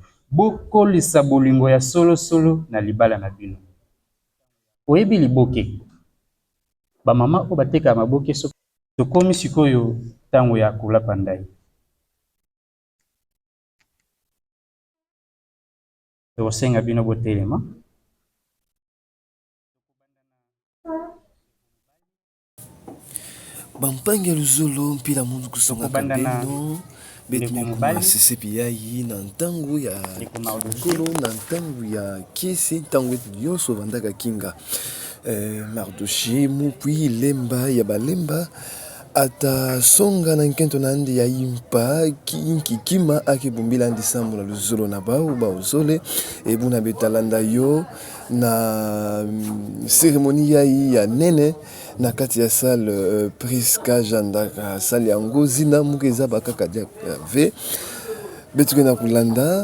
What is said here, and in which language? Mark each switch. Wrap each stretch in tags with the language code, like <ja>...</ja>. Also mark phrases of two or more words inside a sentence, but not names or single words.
<ln>Bokolisa bolingo ya solo na libala na bino. Oyebi liboke. Ba mama o bateka maboke so tokomi sikoyo tango ya kolapa ndai. Tosenga bino botelema.</ln> <ktu>Bampangi ya luzolo mpila mundu kusonga kambeno betu mekuma sesepi yayi na ntango ya kolo na ntango ya kiesi ntango etu nyonso bandaka kinga Mardoché mupui lemba ya balemba ata songa na nkento na andi ya impa kima akibumbila andi sambo na luzolo na bao baozole ebuna betalanda yo na cérémonie ya nene na kati ya salle Priska Jandaka salle ya ngozi na mukeza bakaka dia ve betuke na kulanda</ktu>